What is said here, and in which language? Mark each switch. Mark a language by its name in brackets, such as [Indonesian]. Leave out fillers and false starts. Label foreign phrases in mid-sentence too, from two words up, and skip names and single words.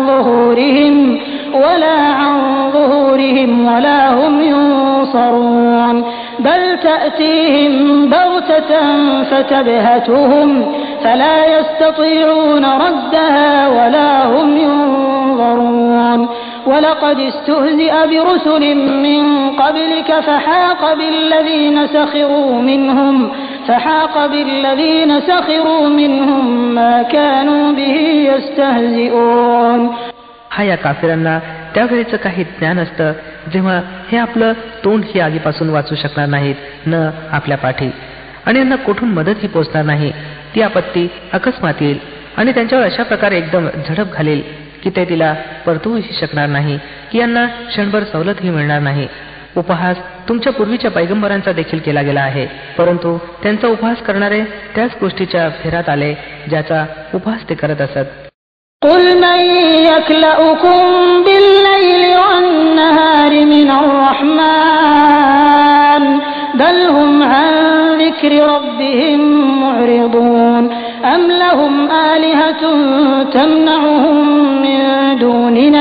[Arabic] ظهورهم ولا هم ينصرون بل تأتيهم بغتة فتبهتهم فلا يستطيعون ردها ولا هم ينظرون ولقد استهزئ برسل من قبلك فحاق بالذين سخروا منهم ما كانوا به يستهزئون. [Marathi] हा या काफिरांना त्यावेळेचं काही ज्ञान असतं जेव्हा हे आपलं तोंड ही आगीपासून वाचू शकणार नाहीत, न आपल्या पाठी, आणि यांना कुठून मदतही पोचणार नाही. ती आपत्ती अकस्मात येईल आणि त्यांच्यावर अशा प्रकारे एकदम झडप घालेल की ते तिला परतवूही शकणार नाही, की यांना क्षणभर सवलतही मिळणार नाही. उपहास तुमच्या पूर्वीच्या पैगंबरांचा देखील केला गेला आहे, परंतु त्यांचा उपहास करणारे त्याच गोष्टीच्या फेरात आले ज्याचा उपहास ते करत असत. [Arabic] قُلْ مَنْ يَكْلَؤُكُمْ بِاللَّيْلِ وَالنَّهَارِ مِنَ الرَّحْمَنِ بَلْ هُمْ عَنْ ذِكْرِ رَبِّهِمْ مُعْرِضُونَ أَمْ لَهُمْ آلِهَةٌ تَمْنَعُهُمْ مِنْ دُونِنَا